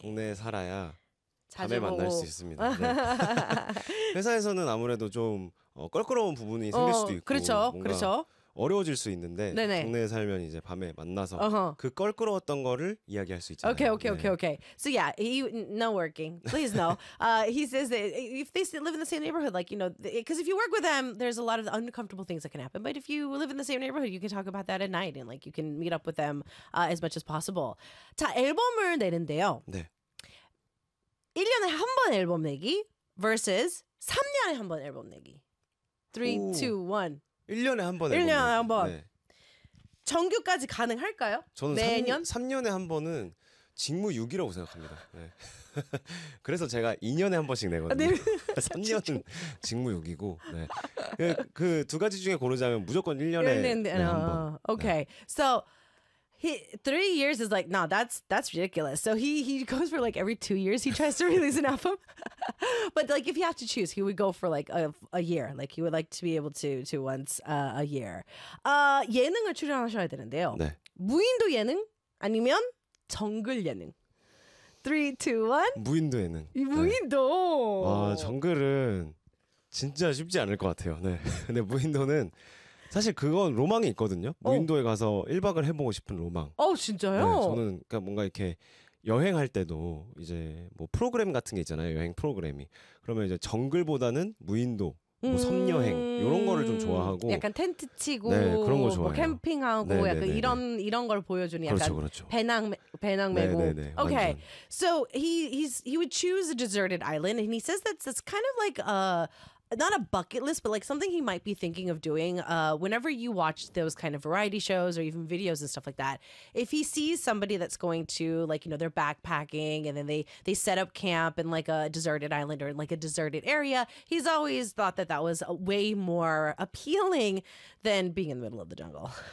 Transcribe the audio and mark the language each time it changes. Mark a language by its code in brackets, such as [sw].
[ko] 동네에 살아야 자주 밤에 만날 수 있습니다. 네. 회사에서는 아무래도 좀 껄끄러운 부분이 생길 수도 있고 그렇죠, 뭔가 그렇죠. 어려워질 수 있는데 네네. 동네에 살면 이제 밤에 만나서 그 껄끄러웠던 거를 이야기할 수 있잖아요. 오케이 오케이 오케이 오케이. [en] So yeah, no working. Please no. He says that if they live in the same neighborhood, like you know, because if you work with them, there's a lot of uncomfortable things that can happen. But if you live in the same neighborhood, you can talk about that at night and like you can meet up with them as much as possible. [ko] 자, 앨범을 내는데요. 네. 1년에 한 번 앨범 내기 versus 3년에 한 번 앨범 내기. 3, 2, 1. 1년에 한 번 앨범 내기. 1년에 한 번. 네. 정규까지 가능할까요? 저는 매년? 3년에 한 번은 직무 유기라고 생각합니다. 네. 그래서 제가 2년에 한 번씩 내거든요. 3년은 직무 유기고. 네. 그 두 가지 중에 고르자면 무조건 1년에 네, 한 번. 오케이. Okay. [en] 네. So three years is like, no, that's ridiculous. So he goes for like every 2 years he tries to release an album. But like if you have to choose, he would go for like a year. Like he would like to be able to once a year. [ko] 예능을 출연하셔야 되는데요. 네. 무인도 예능 아니면 정글 예능. 3, 2, 1. 무인도 예능. 무인도. 네. 정글은 진짜 쉽지 않을 것 같아요. 네. 근데 무인도는 사실 그건 로망이 있거든요. 무인도에 가서 1박을 해보고 싶은 로망. 어, 진짜요? 네, 저는 그러니까 뭔가 이렇게 여행할 때도 이제 뭐 프로그램 같은 게 있잖아요. 여행 프로그램이. 그러면 이제 정글보다는 무인도, 뭐 섬여행 이런 거를 좀 좋아하고 약간 텐트 치고 네, 그런 거 좋아해요. 뭐 캠핑하고 네, 약간 네, 네, 이런 네. 이런 걸 보여주는 그렇죠, 약간 그렇죠. 배낭 메고. 네, 네, 네, okay. [en] So he would choose a deserted island and he says that's kind of like a not a bucket list, but like something he might be thinking of doing. Whenever you watch those kind of variety shows or even videos and stuff like that, if he sees somebody that's going to like, you know, they're backpacking and then they set up camp in like a deserted island or in like a deserted area, he's always thought that that was way more appealing than being in the middle of the jungle.